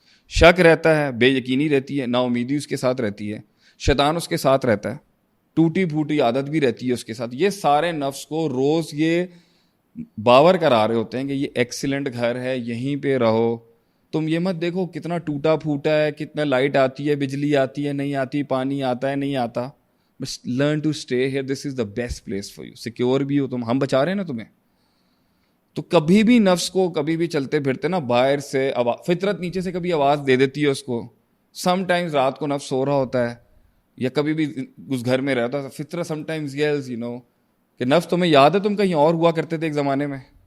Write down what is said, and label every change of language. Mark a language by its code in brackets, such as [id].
[ur] شک رہتا ہے, بے یقینی رہتی ہے, نا امیدی اس کے ساتھ رہتی ہے, شیطان اس کے ساتھ رہتا ہے, ٹوٹی پھوٹی عادت بھی رہتی ہے اس کے ساتھ. یہ سارے نفس کو روز یہ باور کرا رہے ہوتے ہیں کہ یہ ایکسیلنٹ گھر ہے, یہیں پہ رہو. تم یہ مت دیکھو کتنا ٹوٹا پھوٹا ہے, کتنا لائٹ آتی ہے, بجلی آتی ہے, نہیں آتی, پانی آتا ہے, نہیں آتا. [en] بس learn to stay here, this is the best place for you. [ur] Secure بھی ہو تم, ہم بچا رہے ہیں نا تمہیں. تو کبھی بھی نفس کو کبھی بھی چلتے پھرتے نا باہر سے فطرت نیچے سے کبھی آواز دے دیتی ہے اس کو. سم ٹائمز رات کو نفس سو رہا ہوتا ہے یا کبھی بھی اس گھر میں رہتا ہے, فطرت سم ٹائمز یلز کہ نفس تمہیں یاد ہے تم کہیں اور ہوا کرتے تھے ایک زمانے میں.